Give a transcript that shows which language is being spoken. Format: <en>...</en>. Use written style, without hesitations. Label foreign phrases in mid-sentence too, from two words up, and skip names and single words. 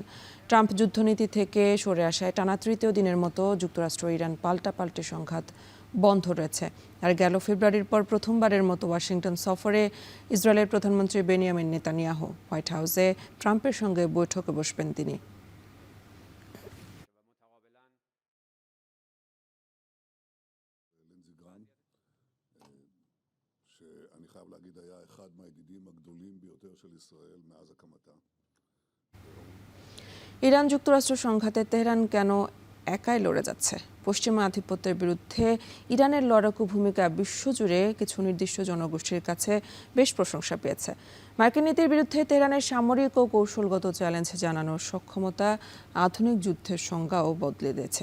<bn>ট্রাম্প যুদ্ধনীতি থেকে সরে আসায় টানা তৃতীয় দিনের মতো যুক্তরাষ্ট্র ইরান পাল্টাপাল্টি সংঘাত বন্ধ রয়েছে। আর গেল ফেব্রুয়ারির পর প্রথমবারের মতো ওয়াশিংটন সফরে ইসরায়েলের প্রধানমন্ত্রী বেনিয়ামিন নেতানিয়াহু। হোয়াইট হাউসে ট্রাম্পের সঙ্গে বৈঠকে বসবেন তিনি।</bn> <he>שאני חייב להגיד היה אחד מהידידים הגדולים ביותר של ישראל מאז הקמתה.</he> <bn>ইরান যুক্তরাষ্ট্র সংঘাতে তেহরান কেন একাই লড়ে যাচ্ছে? পশ্চিমা আধিপত্যের বিরুদ্ধে ইরানের লড়াকু ভূমিকা বিশ্বজুড়ে কিছু নির্দিষ্ট জনগোষ্ঠীর কাছে বেশ প্রশংসা পেয়েছে। মার্কিন নীতির বিরুদ্ধে তেহরানের সামরিক ও কৌশলগত চ্যালেঞ্জ জানানোর সক্ষমতা আধুনিক যুদ্ধের সংজ্ঞাও বদলে দিয়েছে।</bn>